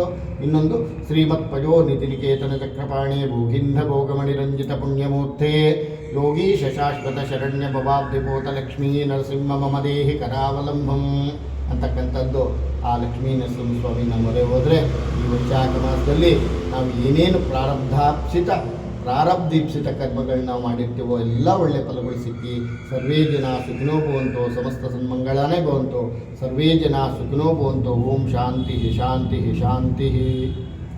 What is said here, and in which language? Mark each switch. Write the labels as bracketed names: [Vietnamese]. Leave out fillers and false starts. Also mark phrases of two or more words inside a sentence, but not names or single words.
[Sanskrit] ಇನ್ನೊಂದು ಶ್ರೀಮತ್ ಪಯೋ ನಿಧಿನಿಕೇತನ ಚಕ್ರಪಾಣಿ ಭೂಗಿಂಧ ಭೋಗಮಣಿರಂಜಿತ ಪುಣ್ಯಮೂರ್ತೆ ಯೋಗೀಶ ಶಾಶ್ವತ ಶರಣ್ಯ ಭವಾಬ್ಧಿಭೂತ ಲಕ್ಷ್ಮೀ ನರಸಿಂಹ ಮಮ ದೇಹಿ ಕರಾವಲಂಬಂ [Kannada] ಅಂತಕ್ಕಂಥದ್ದು ಆ ಲಕ್ಷ್ಮೀ ನರಸಿಂಹ ಸ್ವಾಮಿನ ಮೊರೆ ಹೋದರೆ ಈ ವೈಶಾಖ ಮಾಸದಲ್ಲಿ ನಾವು ಏನೇನು ಪ್ರಾರಬ್ಧೀಪ್ಸಿತ ಕರ್ಮಗಳನ್ನ ನಾವು ಮಾಡಿರ್ತೀವೋ ಎಲ್ಲ ಒಳ್ಳೆ ಫಲಗಳು ಸಿಕ್ಕಿ [Sanskrit] ಸರ್ವೇ ಜನ ಸುಖಿನೋ ಭವಂತು, ಸಮಸ್ತ ಸನ್ಮಂಗಳಾನೇ ಭವಂತು, ಸರ್ವೇ ಜನ ಸುಖಿನೋ ಭವಂತು. ಓಂ ಶಾಂತಿ ಶಾಂತಿ ಶಾಂತಿ.